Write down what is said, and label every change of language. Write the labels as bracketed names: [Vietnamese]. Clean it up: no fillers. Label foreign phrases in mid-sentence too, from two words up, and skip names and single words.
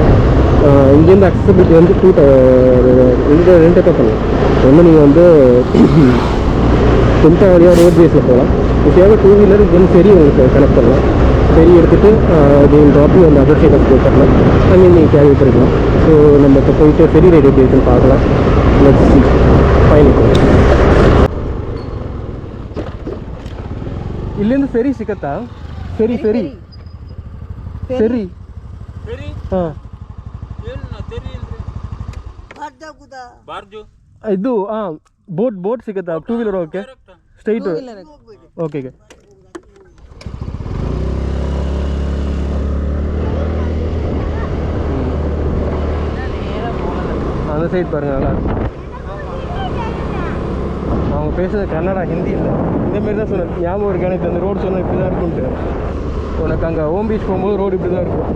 [Tamil] இங்கேருந்து அக்சசபிலிட்டி வந்து இந்த 2 டைப்பாக பண்ணலாம். ஒன்று நீங்கள் வந்து கும்டா வழியாக ரோட் பேஸில் போகலாம். இப்போயாக 2 வீலர் இங்கேருந்து ஃபெரி உங்களுக்கு கனெக்ட் பண்ணலாம். ஃபெரி எடுத்துகிட்டு நீங்கள் ட்ராப்பிங் அந்த [English] other side of Gokarna [Tamil] அங்கே நீங்கள் கேரி பண்ணிக்கலாம். ஸோ நம்ம இப்போ போயிட்டு [English] ferry ride [Tamil] எப்படி இருக்குன்னு பார்க்கலாம். [Kannada] ಇಲ್ಲಿಂದ ಫೆರಿ ಸಿಗತ್ತಾ? ಫೆರಿ ಹಾಂ ಇದು ಹಾಂ ಬೋಟ್ ಸಿಗತ್ತಾ? [English] 2 wheeler okay straight okay. [Tamil] அந்த சைட் பாருங்க, நல்லா அவங்க பேசுறது கன்னடா, ஹிந்தி இல்லை. இந்தமாரி தான் சொன்னேன். ஞாபகம் இருக்கு எனக்கு அந்த ரோடு சொன்னால் இப்படி தான் இருக்கும்ட்டு. உனக்கு அங்கே ஓம் பீச் போகும்போது ரோடு இப்படி தான் இருக்கும்.